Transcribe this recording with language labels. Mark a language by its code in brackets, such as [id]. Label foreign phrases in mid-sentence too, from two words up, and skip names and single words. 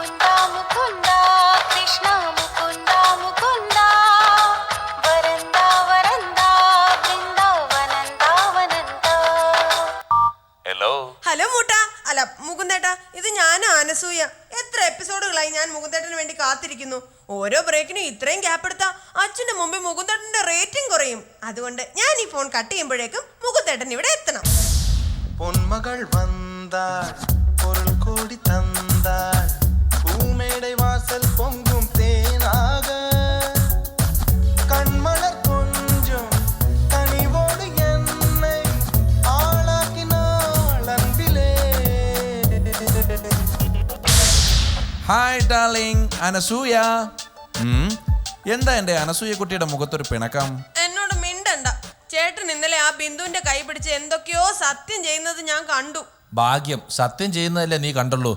[ml] ഹലോ മൂട്ടാ, അല്ല മുകുന്ദേട്ടാ, ഇത് ഞാനാ അനസൂയ. എത്ര എപ്പിസോഡുകളായി ഞാൻ മുകുന്ദേട്ടന് വേണ്ടി കാത്തിരിക്കുന്നു. ഓരോ ബ്രേക്കിനും ഇത്രയും ഗ്യാപ്പ് എടുത്താ അച്ഛന്റെ മുമ്പിൽ മുകുന്ദേട്ടന്റെ റേറ്റിംഗ് കുറയും. അതുകൊണ്ട് ഞാൻ ഈ ഫോൺ കട്ട് ചെയ്യുമ്പോഴേക്കും മുകുന്ദേട്ടൻ ഇവിടെ എത്തണം. [ta] പൊന്മകൾ വந்தாள் பொருள் கோடி தந்தாள் பூமேடை வாசல் பொங்கும் தேனாக கண்மலர் கொஞ்சம் கனிவோடு என்னை ஆளாக்கினாள் அன்பிலே. [ml] ഹായ് ഡാർലിംഗ് അനസൂയ. എന്താ എന്റെ അനസൂയ കുട്ടിയുടെ മുഖത്തൊരു പിണക്കം? എന്നോട് മിണ്ടണ്ട. ചേട്ടൻ ഇന്നലെ ആ ബിന്ദുവിന്റെ കൈ പിടിച്ച് എന്തൊക്കെയോ സത്യം ചെയ്യുന്നത് ഞാൻ കണ്ടു. ഭാഗ്യം, സത്യം ചെയ്യുന്നതല്ലേ നീ കണ്ടുള്ളൂ.